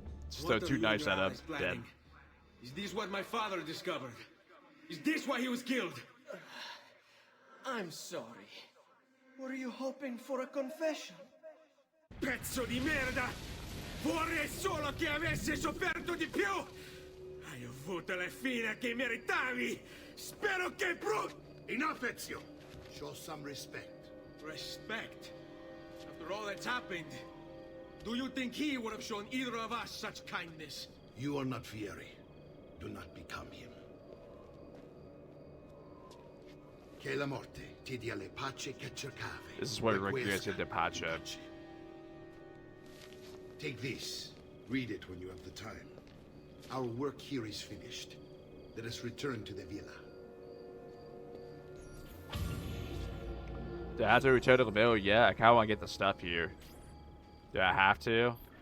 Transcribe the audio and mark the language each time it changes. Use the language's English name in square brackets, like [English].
[English] Just throw two knives at him, dead. Is this what my father discovered? Is this why he was killed? I'm sorry. Were you hoping for a confession? [Italian] Pezzo di merda! Vorrei solo che avessi sofferto di più! Hai avuto la fine che meritavi! Spero che [English] Enough, Ezio! Show some respect. Respect? After all that's happened, do you think he would have shown either of us such kindness? You are not Fieri. Do not become him. [Italian] Che la morte ti dia le pace che cercavi. This is what regretted the pace. [English] Take this. Read it when you have the time. Our work here is finished. Let us return to the villa. Do I have to return to the mill? Yeah, I kind of want to get the stuff here. Do I have to?